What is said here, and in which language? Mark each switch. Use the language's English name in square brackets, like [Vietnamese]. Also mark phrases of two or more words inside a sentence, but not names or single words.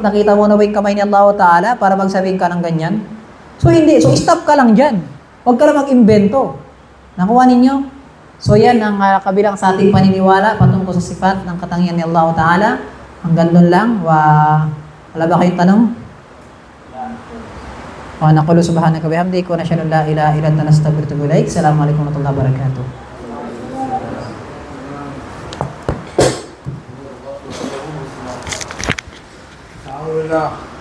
[Filipino] Nakita mo na ba yung kamay ni Allah Ta'ala para magsabihin ka ng ganyan? So, hindi. So, stop ka lang dyan. Huwag ka lang mag-imbento. Nakuha ninyo? So, yan ang kabilang sa ating paniniwala patungkol sa sifat ng katangian ni Allah Ta'ala. Hanggang doon lang. Wala ba kayong tanong? [Arabic] ونقول سبحانك وبحمدك ونشهد أن لا إله إلا أنت نستغفرك ونتوب إليك. السلام عليكم ورحمة الله وبركاته. الحمد لله.